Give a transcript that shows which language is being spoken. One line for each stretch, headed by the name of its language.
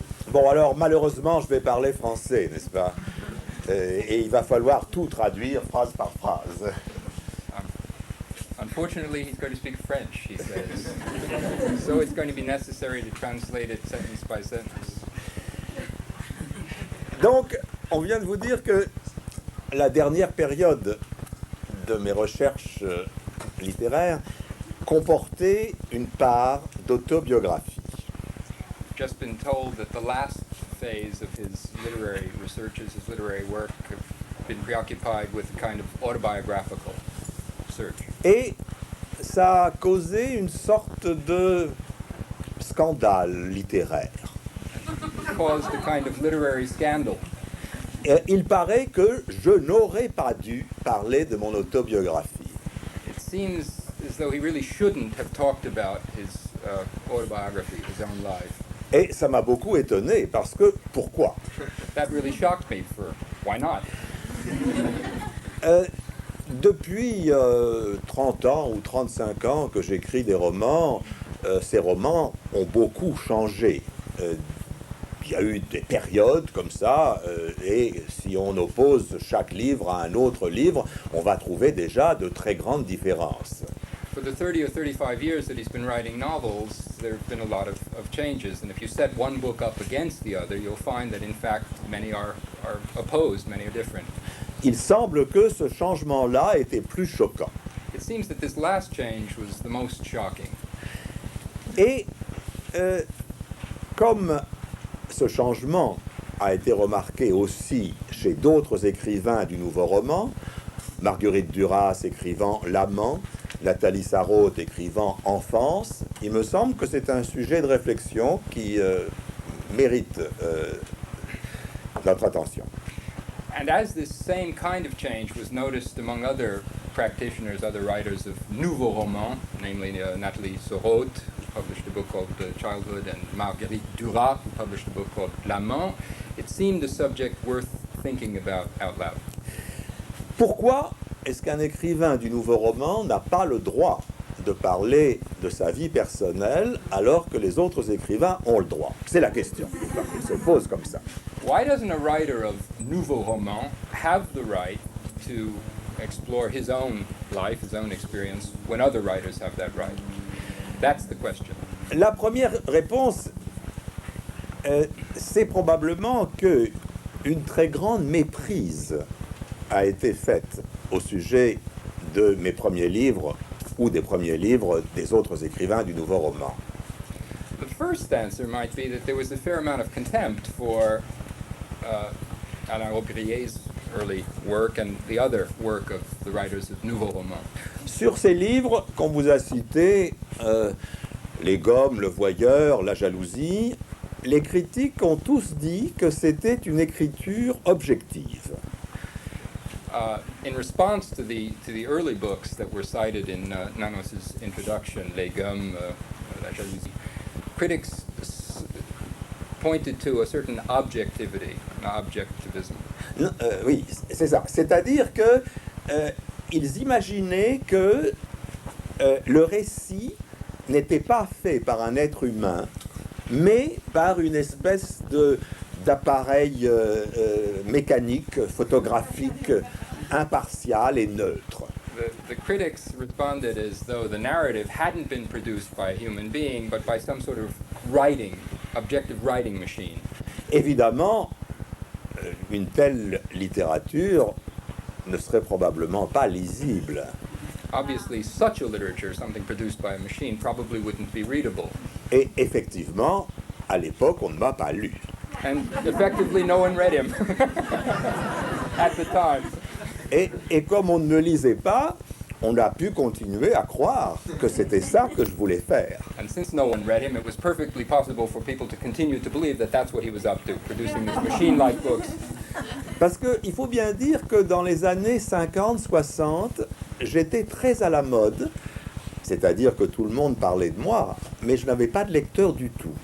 French: Bon, alors malheureusement, je vais parler français, n'est-ce pas? Et il va falloir tout traduire phrase par phrase.
English: Unfortunately, he's going to speak French, he says. So it's going to be necessary to translate it sentence by sentence.
French: Donc, on vient de vous dire que la dernière période de mes recherches littéraires comportait une part d'autobiographie.
English: Just been told that the last phase of his literary researches, his literary work, have been preoccupied with a kind of autobiographical research.
French: Et ça a causé une sorte de scandale littéraire.
English: Caused a kind of literary scandal.
French: Et il paraît que je n'aurais pas dû parler de mon autobiographie.
English: It seems as though he really shouldn't have talked about his autobiography, his own life.
French: Et ça m'a beaucoup étonné parce que, pourquoi?
English: That really shocked me for why not?
French: Depuis 30 ans ou 35 ans que j'écris des romans, ces romans ont beaucoup changé. Il y a eu des périodes comme ça, et si on oppose chaque livre à un autre livre, on va trouver déjà de très grandes différences.
English: For the 30 or 35 years that he's been writing novels, there have been a lot of changes. And if you set one book up against the other, you'll find that in fact many are opposed, many are different.
French: Il semble que ce changement-là était plus choquant.
English: It seems that this last change was the most shocking.
French: Et comme ce changement a été remarqué aussi chez d'autres écrivains du nouveau roman, Marguerite Duras écrivant L'Amant, Nathalie Sarraute écrivant Enfance, il me semble que c'est un sujet de réflexion qui mérite notre attention.
English: And as this same kind of change was noticed among other practitioners, other writers of nouveau roman, namely Nathalie Sarraute, who published a book called Childhood, and Marguerite Duras, who published a book called L'Amant, it seemed a subject worth thinking about out loud.
French: Pourquoi est-ce qu'un écrivain du nouveau roman n'a pas le droit de parler de sa vie personnelle alors que les autres écrivains ont le droit? C'est la question qui se pose comme ça.
English: Why doesn't a writer of nouveau roman have the right to explore his own life, his own experience, when other writers have that right? That's the question.
French: La première réponse, c'est probablement que une très grande méprise a été faite au sujet de mes premiers livres ou des premiers livres des autres écrivains du nouveau roman.
English: The first answer might be that there was a fair amount of contempt for Alain Aubriet's early work and the other work of the writers of nouveau roman.
French: Sur ces livres qu'on vous a cités, Les Gommes, Le Voyeur, La Jalousie, les critiques ont tous dit que c'était une écriture objective.
English: In response to the early books that were cited in Nanos's introduction, Les Gommes, La Jalousie, critics pointed to a certain objectivity, objectivism.
French: Oui, c'est ça. C'est-à-dire que ils imaginaient que le récit n'était pas fait par un être humain, mais par une espèce d'appareil mécanique, photographique, impartial et neutre.
English: The critics responded as though the narrative hadn't been produced by a human being, but by some sort of objective writing machine.
French: Évidemment, une telle littérature ne serait probablement pas lisible.
English: Obviously, such a literature, something produced by a machine, probably wouldn't be readable.
French: Et effectivement, à l'époque, on ne m'a pas lu.
English: And effectively, no one read him at the time.
French: Et comme on ne me lisait pas, on a pu continuer à croire que c'était ça que je voulais faire.
English: And since no one read him, it was perfectly possible for people to continue to believe that that's what he was up to, producing these machine-like books.
French: Parce qu'il faut bien dire que dans les années 50-60, j'étais très à la mode, C'est-à-dire que tout le monde parlait de moi, mais je n'avais pas de lecteur du tout.